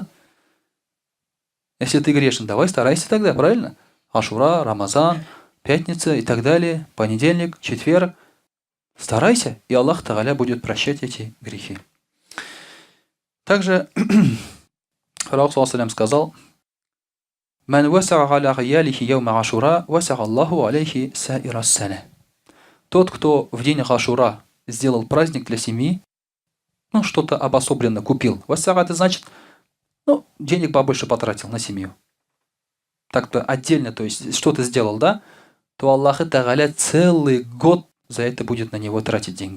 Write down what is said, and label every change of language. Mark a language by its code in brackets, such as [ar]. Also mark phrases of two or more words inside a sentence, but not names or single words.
[ru] Если ты грешен, давай старайся тогда, правильно? Ашура, Рамазан, пятница и так далее, понедельник, четверг. Старайся, и Аллах Та'аля будет прощать эти грехи. Также пророк ﷺ сказал: [ar] «من وسع على عياله يوم عاشوراء، وسع الله عليه سائر السنة». [ru] Тот, кто в день Ашура сделал праздник для семьи, что-то обособленно купил. Васага — это значит, денег побольше потратил на семью. Так-то отдельно, то есть что-то сделал, да? То Аллах Та'аля целый год за это будет на него тратить деньги.